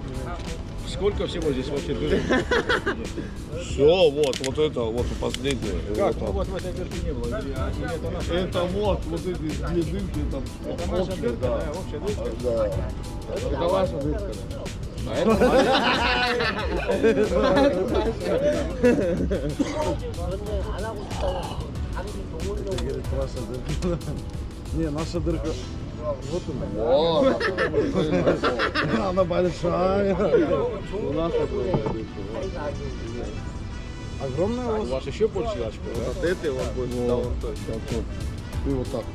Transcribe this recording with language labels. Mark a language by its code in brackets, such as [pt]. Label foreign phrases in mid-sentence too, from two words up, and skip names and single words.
[ru] Сколько всего здесь вообще дырок? Все, вот это, вот последнее. Как? Ну вот в этой дырке не было. Это наша. Это вот эти две дырки, Это наша дырка, да, общая дырка. Да. Это ваша дырка. А это 안 하고 싶다고 당신 동물로 Говорит, ваша дырка. Не, наша дырка. Вот она. Она большая. У нас огромная у у вас. вас еще больше очков, да? Вот этой вот будет. Да, вот точно. И вот так.